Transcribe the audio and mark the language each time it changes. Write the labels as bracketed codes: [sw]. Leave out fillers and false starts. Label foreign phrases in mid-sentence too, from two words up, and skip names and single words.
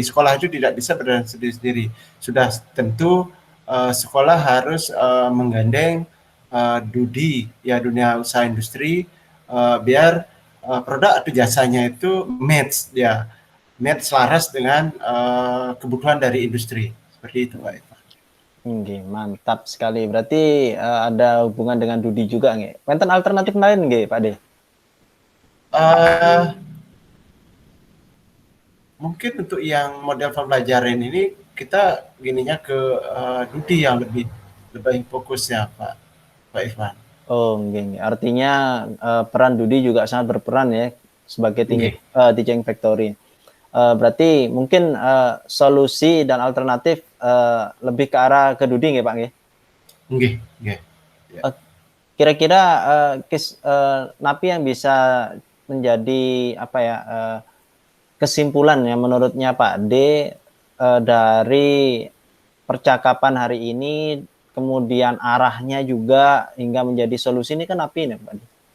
[id] Sekolah itu tidak bisa berjalan sendiri-sendiri. Sudah tentu sekolah harus menggandeng DUDI, ya dunia usaha industri, biar produk atau jasanya itu match selaras dengan kebutuhan dari industri. Seperti itu Pak. Mantap sekali. Berarti ada hubungan dengan DUDI juga nggih. Wonten alternatif lain nggih Pak De? Mungkin untuk yang model pembelajaran ini kita gininya ke Dudi yang lebih fokusnya Pak Irfan. Oh, nggih. Artinya peran Dudi juga sangat berperan ya sebagai Nggih. [en] teaching factory. [id] Berarti mungkin solusi dan alternatif lebih ke arah ke Dudi nggih Pak nggih? Nggih, nggih. Kira-kira napi yang bisa menjadi apa ya kesimpulan ya menurutnya Pak D dari percakapan hari ini, kemudian arahnya juga hingga menjadi solusi ini kan napi nih Pak D?